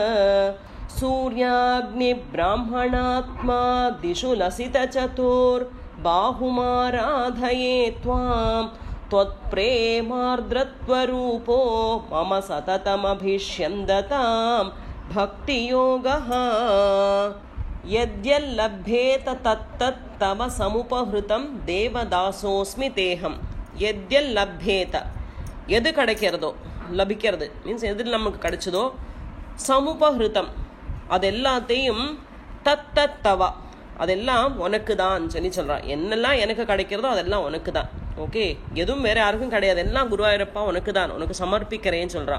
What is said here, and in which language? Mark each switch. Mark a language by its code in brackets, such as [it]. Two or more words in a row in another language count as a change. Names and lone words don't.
[sa] सूर्याग्निब्राह्मणात्मा दिशु लसितचतुर्बाहुमाराधये त्वां त्वत्प्रेमार्द्रत्वरूपो मम सततमभिष्यन्दताम् भक्तियोगः यद्यल्लभ्येत तत्तत् तव समुपहृतं देवदासोऽस्मि तेहम. [ta] यद्यल्लभ्येत எது கிடைக்கிறதோ, லபிக்கிறது மீன்ஸ் எது நமக்கு கிடைச்சதோ, சமுபஹிருதம் அது எல்லாத்தையும், [sa] तत्तत् तव [ta] அதெல்லாம் உனக்கு தான் சொல்லி சொல்கிறான். என்னெல்லாம் எனக்கு கிடைக்கிறதோ அதெல்லாம் உனக்கு தான். ஓகே, எதுவும் வேற யாருக்கும் கிடையாது, எல்லாம் குருவாயூரப்பா உனக்கு தான், உனக்கு சமர்ப்பிக்கிறேன்னு சொல்கிறான்.